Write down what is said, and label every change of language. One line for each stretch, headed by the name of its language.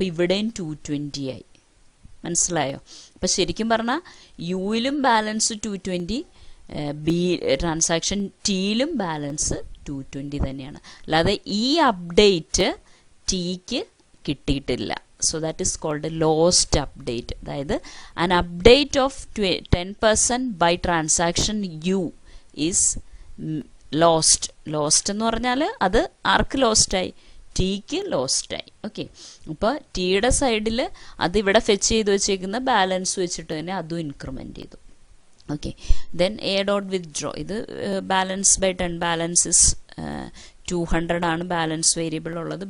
Malayalam: അപ്പോൾ ഇവിടെയും 220 ആയി. മനസ്സിലായോ? അപ്പോൾ ശരിക്കും പറഞ്ഞാൽ യുയിലും ബാലൻസ് 220, ബി ട്രാൻസാക്ഷൻ ടിയിലും ബാലൻസ് 220 തന്നെയാണ്. അല്ലാതെ ഈ അപ്ഡേറ്റ് ടിക്ക് കിട്ടിയിട്ടില്ല.
English: So that is called a lost update.
Malayalam: അതായത്
English: an update of 10% by transaction U is lost.
Malayalam: Lost എന്ന് പറഞ്ഞാൽ അത് ആർക്ക് ലോസ്റ്റായി? ടിക്ക് ലോസ്റ്റായി. ഓക്കെ, അപ്പോൾ ടിയുടെ സൈഡിൽ അത് ഇവിടെ ഫെച്ച് ചെയ്ത് വെച്ചേക്കുന്ന ബാലൻസ് വെച്ചിട്ട് തന്നെ അതും ഇൻക്രിമെൻറ്റ് ചെയ്തു. Okay, then A dot withdraw. ഇത് ബാലൻസ് ബൈ 10 ബാലൻസ് ഇസ് 200 ആണ് ബാലൻസ് വേരിയബിൾ ഉള്ളത്.